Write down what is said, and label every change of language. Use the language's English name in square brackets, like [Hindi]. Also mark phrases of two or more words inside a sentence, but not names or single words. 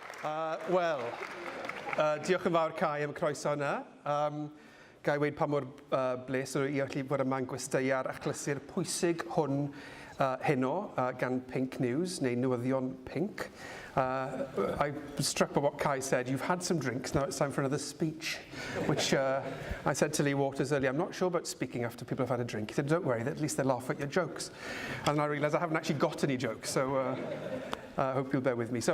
[Welsh] Diolch yn fawr Cai am y croeso yna. Gai weid pa mor bles o i allu bod yma'n gwesteiau ar achlysur pwysig hwn heno gan PinkNews, neu newyddion Pink. [English] I was struck by what Kai said. You've had some drinks, now it's time for another speech, which I said to Lee Waters earlier, I'm not sure about speaking after people have had a drink. He said, don't worry, at least they laugh at your jokes. And I realised I haven't actually got any jokes, so I hope you'll bear with me.